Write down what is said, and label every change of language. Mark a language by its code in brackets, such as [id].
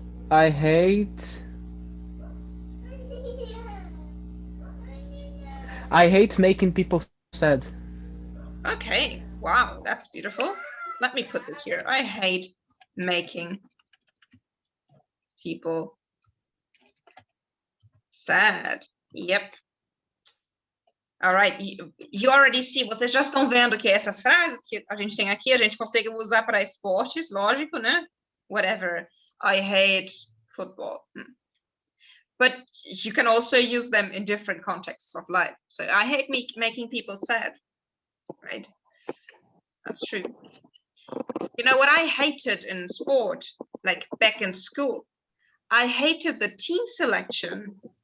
[en] I hate making people sad. Okay, wow, that's beautiful. Let me put this here. I hate making people sad. Yep. All right, you already see, [pt] vocês já estão vendo que essas frases que a gente tem aqui, a gente consegue usar para esportes, lógico, né? [en] Whatever. I hate football. But you can also use them in different contexts of life. So I hate making people sad, right? That's true. You know what I hated in sport like back in school, I hated the team selection.